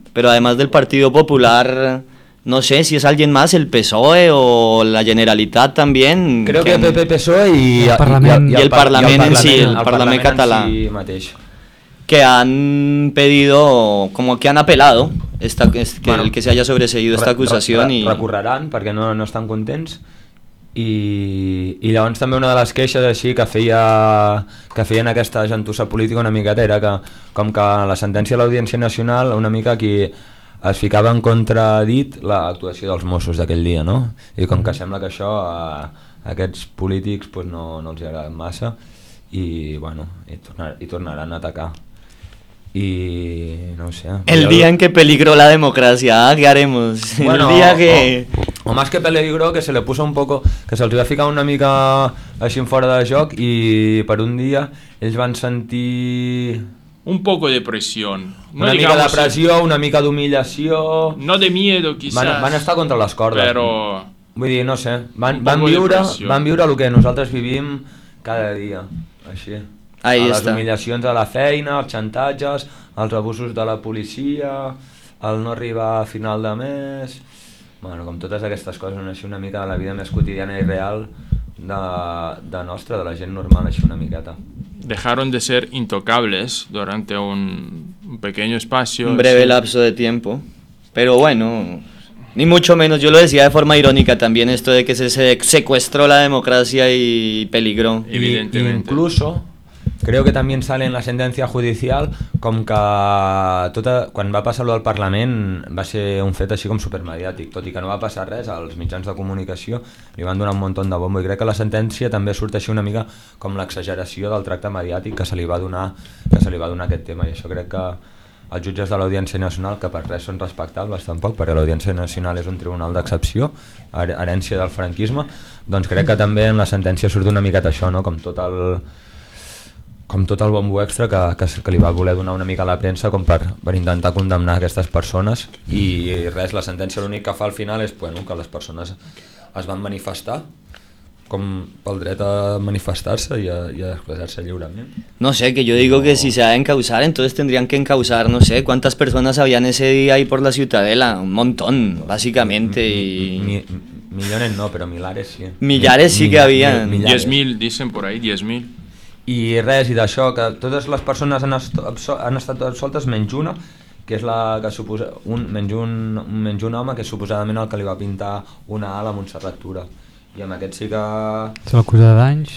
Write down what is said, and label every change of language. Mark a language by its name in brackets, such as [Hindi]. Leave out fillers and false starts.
[Spanish] Pero además del Partido Popular, no sé si es alguien más, el PSOE o la Generalitat también. Creo que PP, PSOE y el Parlamento. Y el Parlamento en sí, el Parlamento catalán. Que han pedido, como que han apelado, esta, que, bueno, el que se haya sobreseído esta acusación. Recurrirán porque no están contentos. [Catalan] I llavors també una de les queixes així que feien aquesta gentussa política una miqueta era que com que la sentència de l'Audiència Nacional una mica qui es ficava en contradit l'actuació dels Mossos d'aquell dia, no? I com que sembla que això a aquests polítics pues no els agrada massa i bueno, i tornaran a atacar. [Spanish] Y no sé. El día en que peligró la democracia, ¿qué haremos? Bueno, el día que o más que peligró, que se le puso un poco, [Catalan] que se'ls va ficar una mica així fora de joc i per un dia ells van sentir [Spanish] un poco de presión, [Catalan] no una mica de pressió, una mica d'humillació. [Spanish] No de miedo quizás. [Catalan] Van estar contra les cordes. Però vull dir, no sé, van viure lo que nosaltres vivim cada dia. Així. [Spanish] Ahí [Catalan] a les [Spanish] está. [Catalan] Humillacions de la feina, els xantatges, els abusos de la policia, el no arribar a final de mes... Bueno, com totes aquestes coses, així una mica de la vida més quotidiana i real de nostra, de la gent normal, així una miqueta. [Spanish] Dejaron de ser intocables durante un pequeño espacio... Un breve lapso de tiempo, pero bueno... Ni mucho menos, yo lo decía de forma irónica también esto de que se secuestró la democracia y peligró. Evidentemente. Incluso... Creo que también sale en la sentencia judicial [Catalan] com que tota, quan va passar lo del Parlament va ser un fet així com supermediàtic, tot i que no va passar res als mitjans de comunicació, li van donar un munt de bombo i crec que la sentència també surt així una mica com l'exageració del tracte mediàtic que se li va donar, que se li va donar aquest tema i això crec que els jutges de l'Audiència Nacional, que per res són respectables tampoc, perquè l'Audiència Nacional és un tribunal d'excepció, herència del franquisme, doncs crec que també en la sentència surt una miqueta això, no? Com tot el... com tot el bombo extra que li va voler donar una mica a la premsa com per intentar condemnar aquestes persones i res, la sentència l'únic que fa al final és bueno, que les persones es van manifestar com pel dret a manifestar-se i a expressar-se lliurement. [Spanish] No sé, que yo digo que si se ha de encausar entonces tendrían que encausar, no sé, cuántas personas habían ese día ahí por la Ciutadella, un montón, básicamente. Millones no, pero milares sí. Millares sí que habían. 10.000, dicen por ahí, 10.000. [Catalan] I res, i d'això, que totes les persones han estat absoltes menys una, que és la que suposa menys un home que és suposadament el que li va pintar una ala a Montserrat Tura. I amb aquest sí que... Se l'acusa de danys.